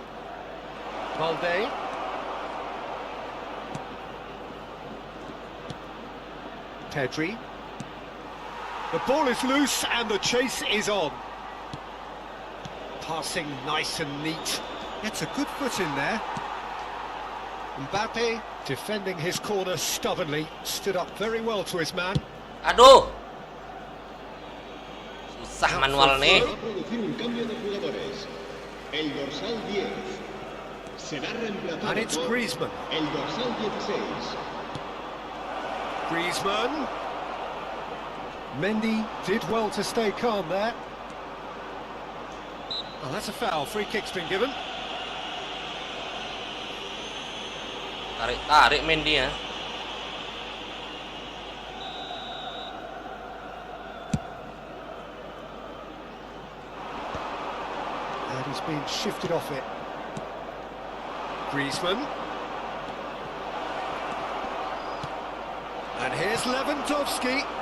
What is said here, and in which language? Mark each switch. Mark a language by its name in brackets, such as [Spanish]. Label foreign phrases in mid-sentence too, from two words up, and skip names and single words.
[English] Valde. Pedri. The ball is loose and the chase is on. Passing nice and neat. Gets a good foot in there. Mbappe defending his corner stubbornly. Stood up very well to his man. [Indonesian] Aduh. Susah manual nih. [Spanish] Va a producir un cambio de jugadores. El dorsal 10 será reemplazado [English] And it's [Spanish] por Griezmann. el dorsal 16. Griezmann. [English] Mendy did well to stay calm there. Oh, that's a foul. Free kick's been given. Tarik Mendy ya. And he's been shifted off it. Griezmann. And here's Lewandowski.